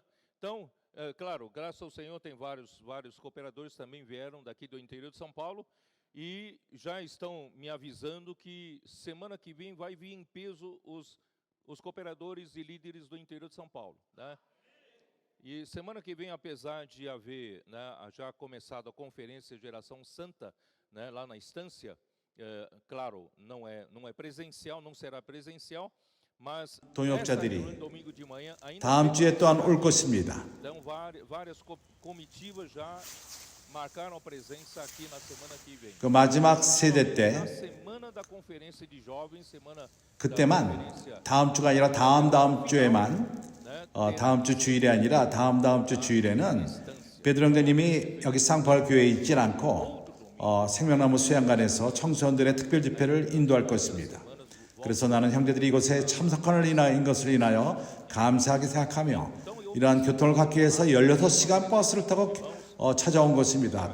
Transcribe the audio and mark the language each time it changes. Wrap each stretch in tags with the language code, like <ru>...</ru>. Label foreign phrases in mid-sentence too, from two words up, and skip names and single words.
<pt>Então, claro, graças ao Senhor tem vários cooperadores também vieram daqui do interior de São Paulo e já estão me avisando que semana que vem vai vir em peso os cooperadores e líderes do interior de São Paulo, né? E semana que vem, apesar de haver, né, já começado a conferência Geração Santa, né, lá na estância, claro, não é presencial, não será presencial, mas</pt> <ko>동역자들이</ko> <pt>domingo de manhã ainda</pt> <ko>다음 주에 또한 올 것입니다.</ko> <pt>Então várias comitivas já marcaram a presença aqui na semana que vem.</pt> <ko>그 마지막 세대 때</ko> <pt>Na semana da conferência de jovens, semana</pt> <ko>그때만 다음 주가 아니라 다음 주에만 다음 주 주일이 아니라 다음 주 주일에는 베드로 형제님이 여기 쌍포할 교회에 있질 않고 생명나무 수양관에서 청소년들의 특별 집회를 인도할 것입니다. 그래서 나는 형제들이 이곳에 참석하는 것을 인하여 감사하게 생각하며 이러한 교통을 갖기 위해서 16시간 버스를 타고 찾아온 것입니다.</ko>